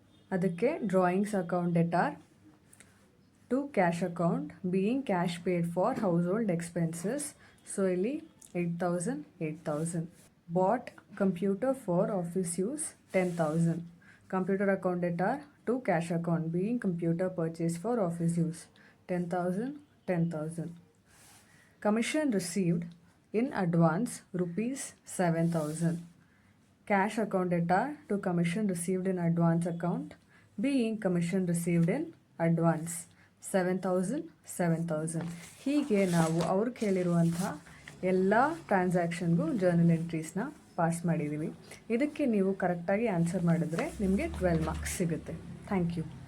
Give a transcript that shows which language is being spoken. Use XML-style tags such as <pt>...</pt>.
<en>ಅದಕ್ಕೆ drawings account debtor to cash account being cash paid for household expenses. So ಇಲ್ಲಿ 8,000. Bought computer for office use 10,000. Computer account debtor to cash account being computer purchase for office use 10,000. Commission received in advance rupees 7,000. Cash account debtor to commission received in advance account being commission received in advance 7,000.</en> <kn>ಹೀಗೆ ನಾವು ಅವ್ರು ಕೇಳಿರುವಂಥ ಎಲ್ಲ ಟ್ರಾನ್ಸಾಕ್ಷನ್ಗೂ journal ಎಂಟ್ರೀಸ್ನ pass ಮಾಡಿದ್ದೀವಿ. ಇದಕ್ಕೆ ನೀವು ಕರೆಕ್ಟಾಗಿ answer ಮಾಡಿದ್ರೆ ನಿಮಗೆ 12 ಮಾರ್ಕ್ಸ್ ಸಿಗುತ್ತೆ.</kn> <en>Thank you.</en>